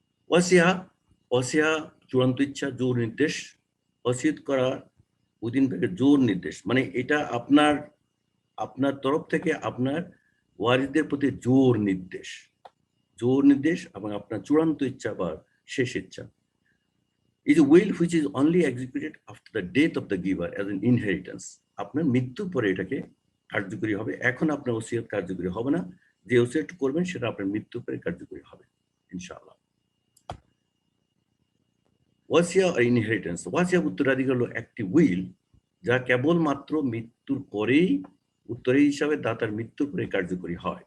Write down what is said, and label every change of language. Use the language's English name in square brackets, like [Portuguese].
[Bangla] ওয়াসিয়া, ওয়াসিয়া চূড়ান্ত ইচ্ছা, জোর নির্দেশ। ওসিয়ত করা উদিন থেকে জোর নির্দেশ, মানে এটা আপনার আপনার তরফ থেকে আপনার ওয়ারিসদের প্রতি জোর নির্দেশ, জোর নির্দেশ, এবং আপনার চূড়ান্ত ইচ্ছা বা শেষ ইচ্ছা। [English] is a will which is only executed after the death of the giver as an inheritance. [Bangla] আপনার মৃত্যুর পরে এটাকে কার্যকরী হবে। এখন আপনার ওসিয়ত কার্যকরী হবে না। যে ওসিয়ত করবেন সেটা আপনার মৃত্যুর পরে কার্যকরী হবে ইনশাআল্লাহ। ওয়াসিয়া আর ইনহেরিটেন্স। ওয়াসিয়া উত্তরাধিকার হলো একটি উইল যা কেবলমাত্র মৃত্যুর পরেই উত্তরে হিসাবে দাতার মৃত্যুর পরে কার্যকরী হয়।